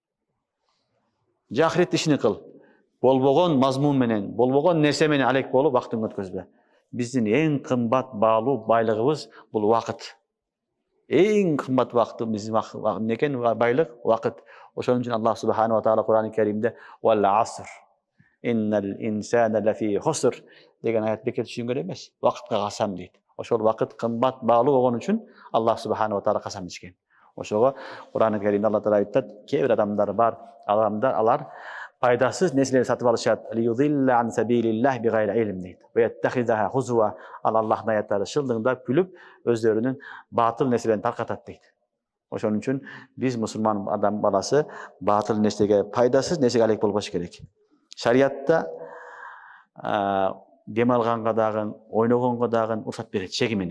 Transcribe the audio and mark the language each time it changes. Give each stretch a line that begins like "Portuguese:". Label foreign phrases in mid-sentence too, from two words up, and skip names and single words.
Kyrgyz: Же ахирет ишин кыл. Болбогон мазмун менен, болбогон нерсе менен алек болуп вакытын өткөзбө. Биздин эң кымбат баалуу байлыгыбыз бул вакыт. Эң кымбат вакыт биздин некен байлык вакыт. Ошон үчүн
Arabic: الله سبحانه وتعالى
Kyrgyz: Кур'ан-ы Каримде
Arabic: "والعصر، إن الإنسان لفي خسر"
Kyrgyz: деген аят бекер түшүнгөн эмес. Вакытка касам дейт. Ошол вакыт кымбат баалуу болгон үчүн
Arabic: الله سبحانه وتعالى
Kyrgyz: касам ичкен. Ошого Кур'ан-ы Каримде Алла Таала айтат, кээ бир адамдар бар, алар пайдасыз нерселерди сатып алышат.
Arabic: ليضل عن سبيل الله بغير علم дейт. ويتخذها هزوا.
Kyrgyz: Аллахтын аяттары шылдыңдап күлүп, өздөрүнүн батыл нерселерин таркатат дейт. Ошон үчүн биз мусулман адам баласы батыл нерсеге, пайдасыз нерсеге алек болбош керек. Шариятта дем алганга дагы, ойногонго дагы уруксат берет чеги менен.